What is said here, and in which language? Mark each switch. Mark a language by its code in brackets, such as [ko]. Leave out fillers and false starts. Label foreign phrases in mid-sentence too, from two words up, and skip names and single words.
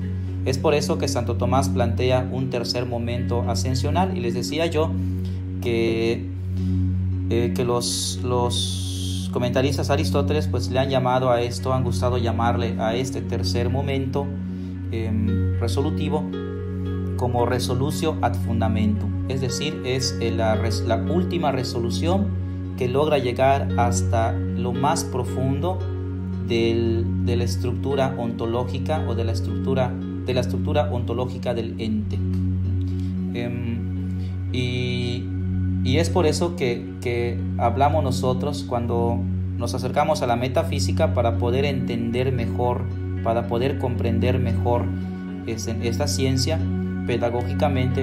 [es] Es por eso que Santo Tomás plantea un tercer momento ascensional, y les decía yo que los comentaristas Aristóteles pues le han llamado a esto, han gustado llamarle a este tercer momento resolutivo como [la] resolutio ad fundamentum, [es] es decir, es la última resolución que logra llegar hasta lo más profundo de la estructura ontológica o de la estructura ontológica del ente. Y es por eso que hablamos nosotros cuando nos acercamos a la metafísica, para poder entender mejor, para poder comprender mejor esta ciencia pedagógicamente.